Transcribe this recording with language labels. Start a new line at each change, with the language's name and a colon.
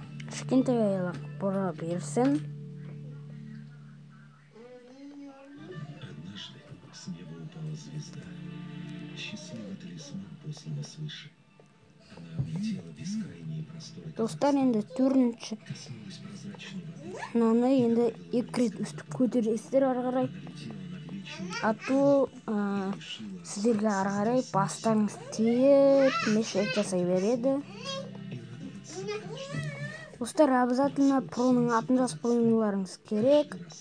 Kazakh: Кішкентай аяқ бұра берсін.
Russian: Однажды с неба упала звезда. Счастливый талисман, посланный свыше. Она облетела бескрайние просторы.
Kazakh: Достар, енді төртінші
Russian: Коснулась прозрачной воды.
Kazakh: мынаны енді екі рет өстіп көтересіздер ары қарай. А то сіздерге ары қарай бастарыңыз тиіп, мешет жасай береді. Достар, обязательно проның атын жазып қойыңыздарыңыз керек.